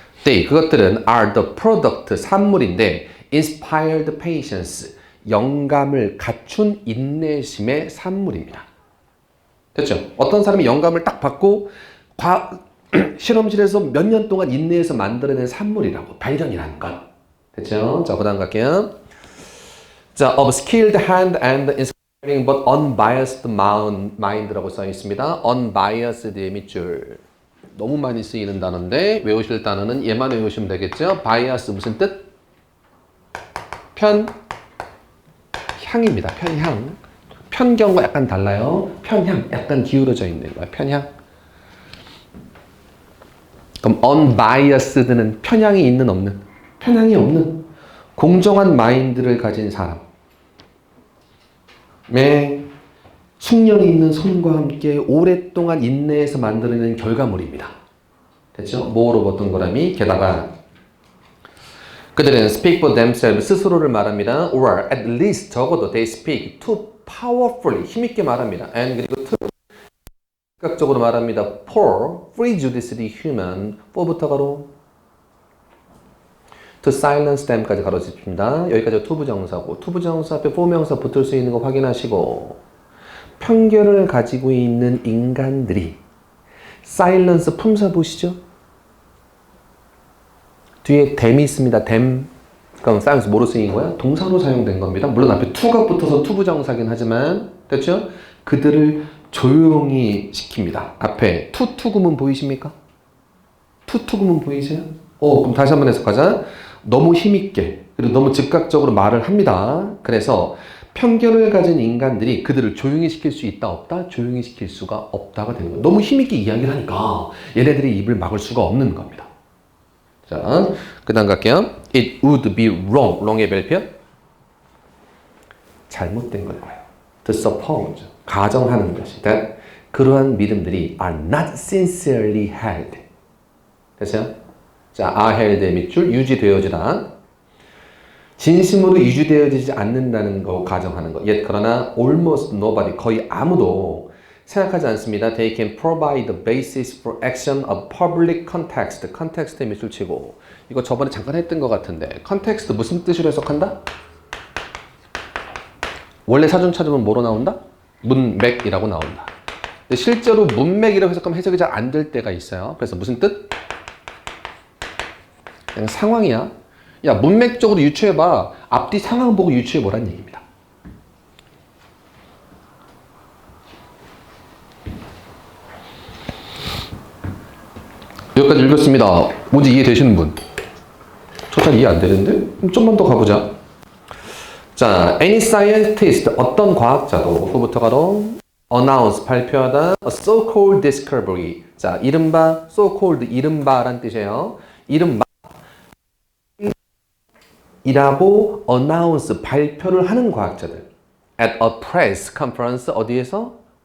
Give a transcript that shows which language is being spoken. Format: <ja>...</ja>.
<en>they</en> <ko>그것들은</ko> <en>are the product</en> <ko>산물인데</ko> <en>inspired patience</en> <ko>영감을 갖춘 인내심의 산물입니다. 됐죠? 어떤 사람이 영감을 딱 받고 실험실에서 몇 년 동안 인내해서 만들어낸 산물이라고 발견이라는 것. 됐죠? 자, 그 다음 갈게요.</ko> <en>자, of skilled hand and inspiring but unbiased mind</en> <ko>라고 써 있습니다. unbiased의 밑줄. 너무 많이 쓰이는 단어인데 외우실 단어는 얘만 외우시면 되겠죠? bias 무슨 뜻? 편향입니다. 편향. 편견과 약간 달라요. 편향, 약간 기울어져 있는 거야. 편향. 그럼 unbiased는 편향이 있는 없는? 편향이 없는 공정한 마인드를 가진 사람의 숙련이 있는 손과 함께 오랫동안 인내해서 만들어낸 결과물입니다. 됐죠? 뭐로 어떤 거라미? 게다가 그들은</ko> <en>speak for themselves</en> <ko>스스로를 말합니다.</ko> <en>or at least</en> <ko>적어도</ko> <en>they speak too powerfully</en> <ko>힘있게 말합니다. and 그리고 too 즉각적으로 말합니다.</ko> <en>for prejudiced human for부터 가로 to silence them까지</en> <ko>가로집힙니다. 여기까지 투부정사고 투부정사 앞에 포명사 붙을 수 있는 거 확인하시고 편견을 가지고 있는 인간들이 silence 품사 보시죠. 뒤에 them이 있습니다. them. 그럼 silence 뭐로 쓰인 거야? 동사로 사용된 겁니다. 물론 앞에 to가 붙어서 투부정사긴 하지만 됐죠? 그들을 조용히 시킵니다. 앞에 투구문 보이십니까? 투구문 보이세요? 그럼 다시 한번 해석하자. 너무 힘있게 그리고 너무 즉각적으로 말을 합니다. 그래서 편견을 가진 인간들이 그들을 조용히 시킬 수 있다 없다? 조용히 시킬 수가 없다가 되는 거예요. 너무 힘있게 이야기를 하니까 얘네들이 입을 막을 수가 없는 겁니다. 자, 그 다음 갈게요.</ko> <en>It would be wrong.</en> <ko>wrong의 별표? 잘못된 걸 거예요.</ko> <en>To suppose.</en> <ko>가정하는 것이.</ko> <en>that</en> <ko>그러한 믿음들이</ko> <en>are not sincerely held.</en> <ko>됐어요? 자,</ko> <en>are held</en> <ko>의 밑줄 유지되어지다. 진심으로 유지되어지지 않는다는 거 가정하는 거. yet 그러나</ko> <en>almost nobody</en> <ko>거의 아무도 생각하지 않습니다.</ko> <en>They can provide the basis for action of public context.</en> <ko>context에 밑줄 치고 이거 저번에 잠깐 했던 것 같은데 context 무슨 뜻으로 해석한다? 원래 사전 찾으면 뭐로 나온다? 문맥이라고 나온다. 근데 실제로 문맥이라고 해석하면 해석이 잘 안 될 때가 있어요. 그래서 무슨 뜻? 그냥 상황이야. 야, 문맥적으로 유추해봐. 앞뒤 상황 보고 유추해보란 얘기입니다. 여기까지 읽었습니다. 뭔지 이해되시는 분? 저 잘 이해 안 되는데? 그럼 좀만 더 가보자. 자,</ko> <en>any scientist,</en> <ko>어떤 과학자도, 후부터가로 announce, 발표하다,</ko> <en>a so-called discovery.</en> <ko>자, 이른바, so-called, 이른바란 뜻이에요. 이른바 이라고 announce, 발표를 하는 과학자들.</ko> <en>at a press conference,</en> <ko>어디에서?</ko>